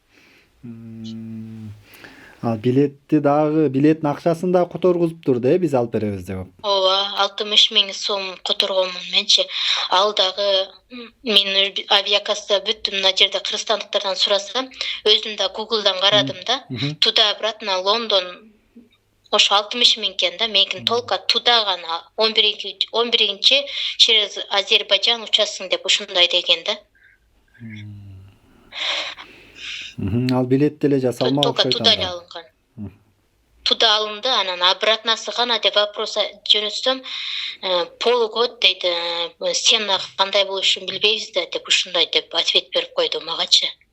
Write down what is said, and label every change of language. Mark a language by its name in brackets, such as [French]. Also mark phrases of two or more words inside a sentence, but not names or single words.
[Kyrgyz] Ал билеттин акчасын дагы которгузуптур да, биз алып беребиз деп. Ооба, 60 000 сом которгонмун менчи. Ал дагы мен авиакасса бүт мына жерде кыргызстандыктардан сурасам, өзүм да Google'дан карадым да. [Russian] Туда обратно [Kyrgyz] Лондон ошо 60 000 экен да, меникин [Russian] только туда [Kyrgyz] гана 11-чи через Азербайджан учасың деп ушундай деген да. Ал билет деле жасалма Только окшойт туда анда. эле алынган. Туда алынды, анан обратнасы гана деп вопрос жөнөтсөм, полгод дейт, сен кандай болушун билбейбиз да деп ушундай деп ответ берип койду магачы.